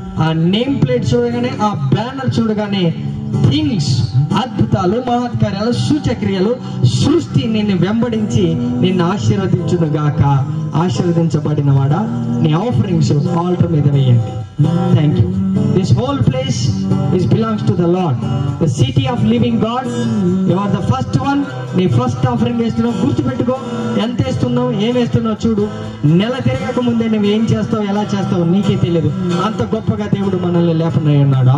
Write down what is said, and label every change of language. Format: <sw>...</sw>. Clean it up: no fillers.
<te>ఆ name plate చూడగానే, ఆ బ్యానర్ చూడగానే థింగ్స్, అద్భుతాలు, మహత్కార్యాలు, సూచక్రియలు, సృష్టి నిన్ను వెంబడించి నిన్ను ఆశీర్వదించును గాక. ఆశీర్వదించబడిన వాడా, నీ ఆఫరింగ్స్ ఆల్టర్ మీద వేయండి.</te> <en>Thank you. This whole place belongs to the Lord, the city of living God. You are the first one.</en> <te>నీ ఫస్ట్ ఆఫరింగ్ వేస్తున్నావు, గుర్తుపెట్టుకో. ఎంత వేస్తున్నావు, ఏం వేస్తున్నావు చూడు. నెల తిరగక ముందే నువ్వు ఏం చేస్తావు, ఎలా చేస్తావు నీకే తెలియదు. అంత గొప్పగా దేవుడు మనల్ని లేపనై ఉన్నాడు.</te>